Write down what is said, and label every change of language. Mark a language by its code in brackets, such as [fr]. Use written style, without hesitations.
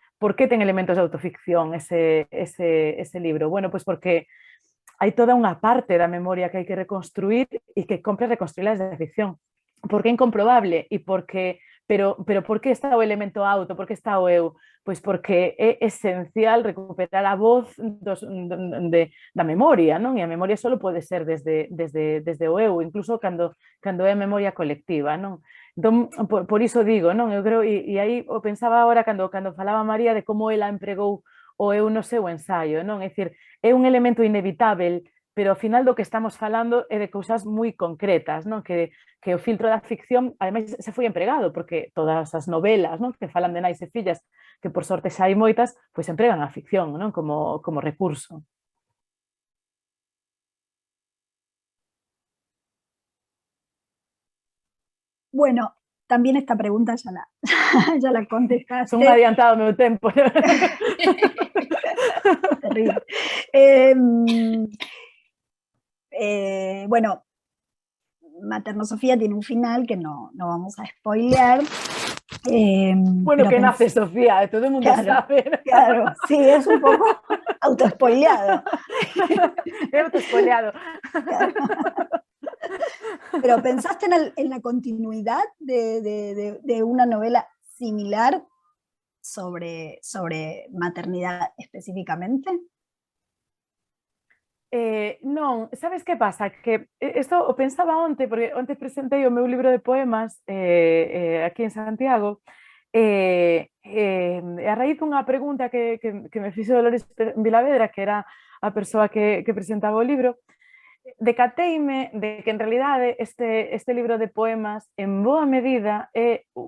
[gl] Por que ten elementos de autoficción ese libro? Bueno, pois porque hai toda unha parte da memoria que hai que reconstruir e que compre reconstruirla desde a ficción. Por que é incomprobable? E porque pero por que está o elemento auto? Por que está o eu? Pois porque é esencial recuperar a voz da memoria, non? E a memoria só pode ser desde o eu, incluso cando é a memoria colectiva, non? Entón, por iso digo, non? Eu creo, e aí o pensaba agora cando falaba María de como ela empregou o eu no seu ensaio, non? É dicir, é un elemento inevitável, pero ao final do que estamos falando é de cousas moi concretas, non? Que o filtro da ficción, ademais, se foi empregado, porque todas as novelas, non? Que falan de nais e fillas, que por sorte xa hai moitas, pois empregan a ficción, non? Como recurso. [es] Bueno, también esta pregunta ya la contestaste. [gl] Son un adiantado meu tempo. Terrible. [es] Bueno, Materno Sofía tiene un final que no vamos a spoilear. Bueno, que nace Sofía, todo el mundo sabe. Claro, sí, es un poco autospoileado. Autospoileado. Claro. Pero ¿pensaste en la continuidad de una novela similar sobre maternidad específicamente? [gl] Non, sabes que pasa? Que isto o pensaba onte, porque onte presentei o meu libro de poemas aquí en Santiago, a raíz dunha pregunta que me fixo Dolores Vilavedra, que era a persoa que presentaba o libro, decateime de que en realidade este libro de poemas en boa medida é,